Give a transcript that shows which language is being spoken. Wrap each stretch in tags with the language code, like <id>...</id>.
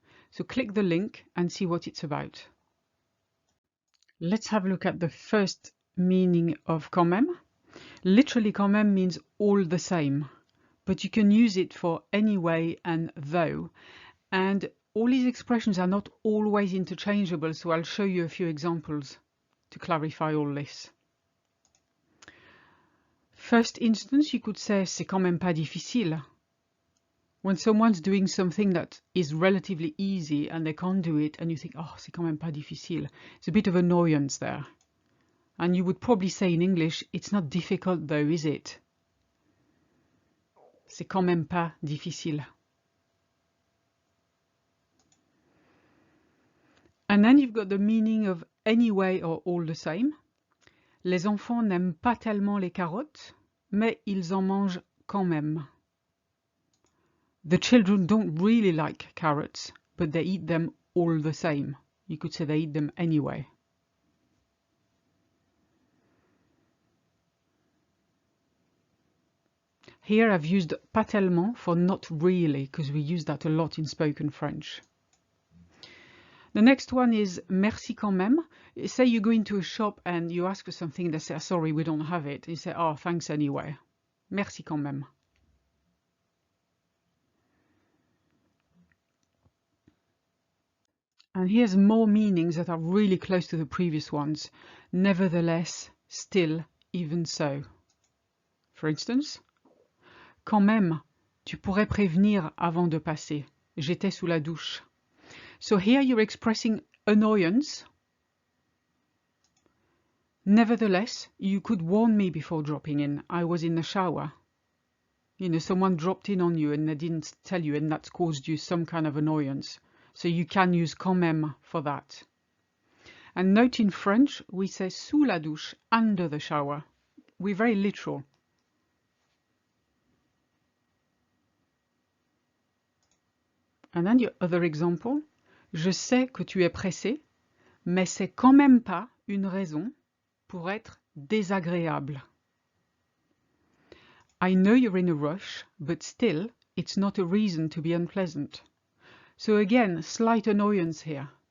<en>So click the link and see what it's about. Let's have a look at the first meaning of quand même. Literally, quand même means all the same, but you can use it for anyway and though. And all these expressions are not always interchangeable, so I'll show you a few examples to clarify all this. First instance, you could say</en> <fr>c'est quand même pas difficile.</fr> <en>When someone's doing something that is relatively easy and they can't do it, and you think, oh,</en> <fr>c'est quand même pas difficile.</fr> <en>It's a bit of annoyance there. And you would probably say in English, it's not difficult though, is it?</en> <fr>C'est quand même pas difficile.</fr> <en>And then you've got the meaning of anyway or all the same.</en> <fr>Les enfants n'aiment pas tellement les carottes, mais ils en mangent quand même.</fr> <en>The children don't really like carrots, but they eat them all the same. You could say they eat them anyway. Here I've used pas tellement for not really, because we use that a lot in spoken French. The next one is merci quand même. Say you go into a shop and you ask for something, they say, sorry, we don't have it. You say, oh, thanks anyway.</en> <fr>Merci quand même.</fr> <en>And here's more meanings that are really close to the previous ones. Nevertheless, still, even so. For instance,</en> <fr>quand même, tu pourrais prévenir avant de passer. J'étais sous la douche.</fr> <en>So here you're expressing annoyance. Nevertheless, you could warn me before dropping in. I was in the shower. You know, someone dropped in on you and they didn't tell you, and that's caused you some kind of annoyance. So you can use quand même for that. And note in French, we say sous la douche, under the shower. We're very literal. And then your other example.</en> <fr>Je sais que tu es pressé, mais c'est quand même pas une raison pour être désagréable.</fr> <en>I know you're in a rush, but still, it's not a reason to be unpleasant. So again, slight annoyance here.</en>